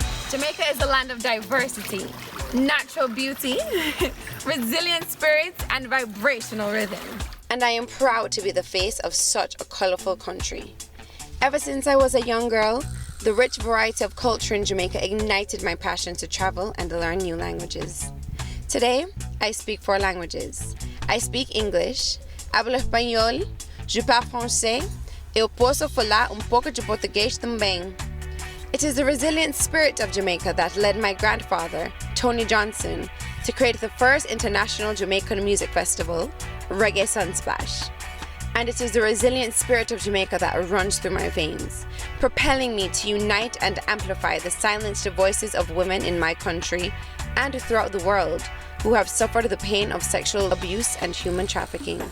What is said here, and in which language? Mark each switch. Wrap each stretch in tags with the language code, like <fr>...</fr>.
<en>Jamaica is a land of diversity, natural beauty, resilient spirits, and vibrational rhythm. And I am proud to be the face of such a colorful country. Ever since I was a young girl, the rich variety of culture in Jamaica ignited my passion to travel and learn new languages. Today, I speak 4 languages. I speak English,</en> <es>hablo español,</es> <fr>je parle français,</fr> <pt>e eu posso falar pouco de português também.</pt> <en>It is the resilient spirit of Jamaica that led my grandfather, Tony Johnson, to create the first international Jamaican music festival, Reggae Sunsplash. And it is the resilient spirit of Jamaica that runs through my veins, propelling me to unite and amplify the silenced voices of women in my country and throughout the world who have suffered the pain of sexual abuse and human trafficking.</en>